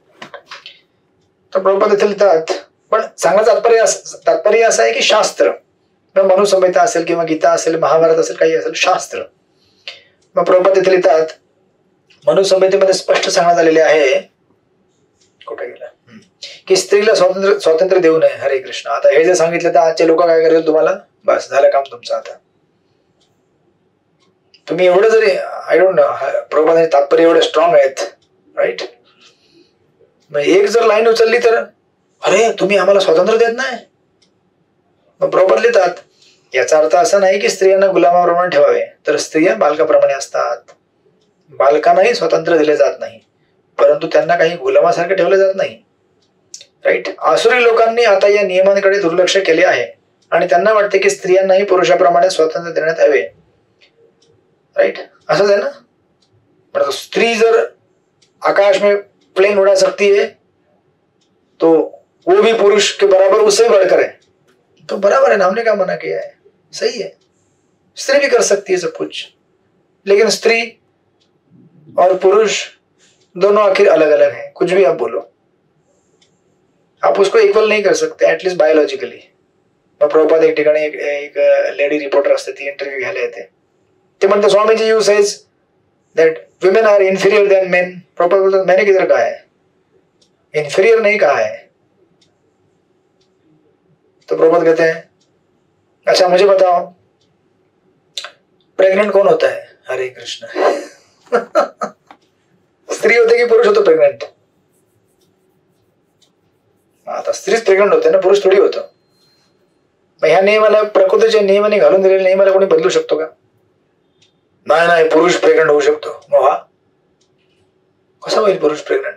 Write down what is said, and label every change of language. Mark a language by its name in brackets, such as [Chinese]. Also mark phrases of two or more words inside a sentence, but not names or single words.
[Marathi] तर प्रभुपाद इथे लिहितात, पण चांगलं तात्पर्य असं आहे की शास्त्र, मनुसंहिता असेल किंवा गीता असेल, महाभारत असेल, काही असेल, शास्त्र. मग प्रभुपाद इथे लिहितात, मनुसंहितेमध्ये स्पष्ट सांगण्यात आलेले आहे, कुठे गेला, की स्त्रीला स्वातंत्र्य देऊ नये. हरे कृष्ण. आता हे जे सांगितलं तर आजचे लोक काय करेल, तुम्हाला बस झालं काम तुमचं. आता तुम्ही एवढं जरी [English] I don't know, [Marathi] प्रभुपादांचे तात्पर्य एवढे स्ट्रॉंग आहेत, राईट. मग एक जर लाईन उचलली तर अरे तुम्ही आम्हाला स्वातंत्र्य देत नाही. मग प्रभुपाद लिहितात, याचा अर्थ असा नाही की स्त्रियांना गुलामाप्रमाणे ठेवावे, तर स्त्रिया बालकाप्रमाणे असतात. बालकांनाही स्वातंत्र्य दिले जात नाही, परंतु त्यांना काही गुलामासारखे ठेवले जात नाही, राईट. आसुरी लोकांनी आता या नियमांकडे दुर्लक्ष केले आहे आणि त्यांना वाटते की स्त्रियांनाही पुरुषाप्रमाणे स्वातंत्र्य देण्यात यावे. राइट, असंच आहे ना. [Hindi] मतलब स्त्री जर आकाश में प्लेन उड़ा सकती है तो वो भी पुरुष के बराबर, उससे बढ़कर है. तो बराबर है ना, हमने क्या मना किया है, सही है. स्त्री भी कर सकती है सब कुछ, लेकिन स्त्री और पुरुष दोनों आखिर अलग अलग हैं. कुछ भी आप बोलो, आप उसको इक्वल नहीं कर सकते, [English] at least biologically. [Marathi] मग प्रभुपाद एक ठिकाणी एक लेडी रिपोर्टर असते, ती इंटरव्ह्यू घ्यायला येते. ते म्हणते, स्वामीजी [English] you says that women are inferior than men. [Hindi] प्रभुपाद बोलतात, मैंने किधर कहा है, इंफीरियर नहीं कहा है. तो प्रभुपाद कहते हैं, अच्छा मुझे बताओ प्रेग्नेंट कौन होता है. हरे कृष्ण. [Marathi] स्त्री होते की पुरुष होतो प्रेग्नेंट. आता स्त्रीच प्रेग्नेंट होते ना, पुरुष थोडी होतो. मग ह्या नियमाला, प्रकृतीच्या नियमाने घालून दिलेल्या नियमाला कोणी बदलू शकतो का. नाही नाही, पुरुष प्रेग्नेंट होऊ शकतो. मग हा कसा होईल पुरुष प्रेग्नेंट.